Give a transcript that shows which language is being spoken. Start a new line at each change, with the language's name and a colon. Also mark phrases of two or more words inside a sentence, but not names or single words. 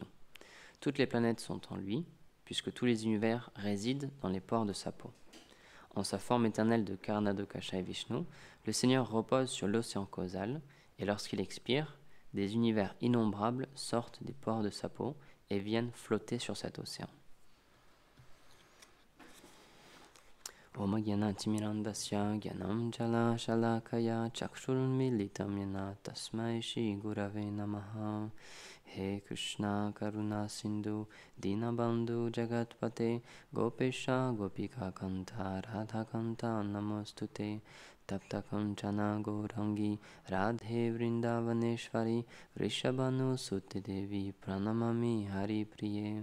French: Toutes les planètes sont en lui, puisque tous les univers résident dans les pores de sa peau. En sa forme éternelle de Karanadakashaya Vishnu, le Seigneur repose sur l'océan causal, et lorsqu'il expire, des univers innombrables sortent des pores de sa peau et viennent flotter sur cet océan.
Sanskrit: ओं ज्ञान तिमिरान्धस्य ज्ञानं जल शलाकया चक्षुर् मिलितं येन तस्मै श्री गुरवे नमः. हे कृष्ण करुणा सिन्धो दीनबन्धो जगत्पते गोपेश गोपिका कान्त राधा कान्त नमोऽस्तु ते तप्त काञ्चन गौराङ्गि राधे वृन्दावनेश्वरि वृषभानु सुते देवि प्रणमामि हरि प्रिये.